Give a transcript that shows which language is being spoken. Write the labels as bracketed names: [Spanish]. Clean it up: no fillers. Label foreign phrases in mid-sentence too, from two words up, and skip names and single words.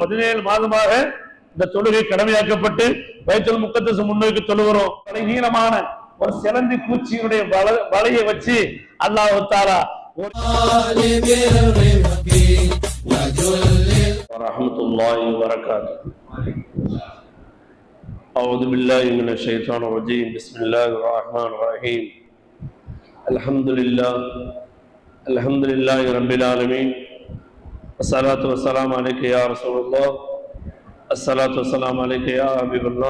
[Tamil] 17 மாதமாக இந்த தொழுகை கடமையாக்கப்பட்டு பைத்துல் முக்கத்தஸ் முன்னோக்கி தொழுகிறோம். நீளமான ஒரு சிலந்தி பூச்சியினுடைய வலையை வச்சு [Arabic] الله تعالى ورحمة الله وبركاته. أعوذ بالله من الشيطان الرجيم. بسم الله الرحمن الرحيم. الحمد لله رب العالمين. الصلاة والسلام عليك يا رسول الله. الصلاة والسلام عليك يا حبيب الله.